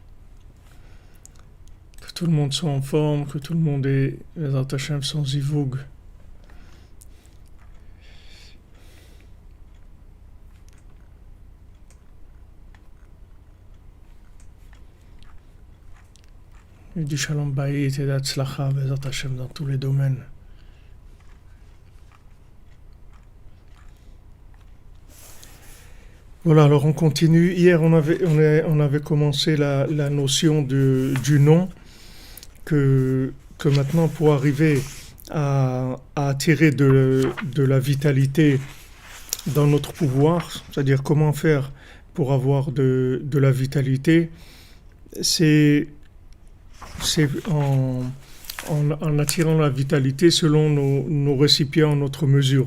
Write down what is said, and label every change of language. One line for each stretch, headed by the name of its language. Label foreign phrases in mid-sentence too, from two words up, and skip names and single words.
French: Que tout le monde soit en forme, que tout le monde est
Hebrew: בעזרת השם
French: sans zivoug. Et du
Hebrew: שלום בית
French: et d'atzlacha
Hebrew: בעזרת השם
French: dans tous les domaines. Voilà, alors on continue. Hier, on avait commencé la notion du nom que maintenant, pour arriver à attirer de la vitalité dans notre pouvoir, c'est-à-dire comment faire pour avoir de la vitalité, c'est en attirant la vitalité selon nos récipients, notre mesure.